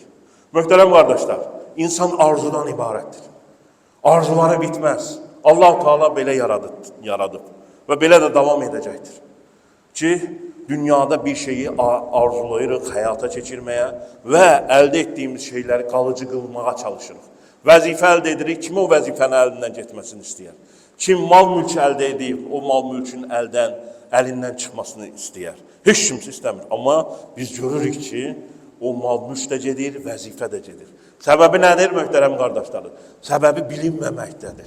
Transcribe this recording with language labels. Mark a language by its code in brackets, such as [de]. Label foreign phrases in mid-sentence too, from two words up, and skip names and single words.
[tr] Muhterem kardeşler, insan arzudan ibarettir. Arzuları bitmez. Allah-u Teala belə yaradıp ve belə de devam edecektir. Ki dünyada bir şeyi arzulayırıq hayata geçirmeye ve elde ettiğimiz şeyleri kalıcı kılmaya çalışırıq. [az] Vəzifə əldə edirik, kim o vəzifəni əlindən getməsini istəyər? Kim mal mülk əldə edib, o mal mülkün əlindən çıxmasını istəyər? Heç kimsə istəmir. Amma biz görürük ki, o mal mülk də gedir, vəzifə də gedir. Səbəbi nədir, möhtərəm qardaşlarım? Səbəbi bilinməməkdədir.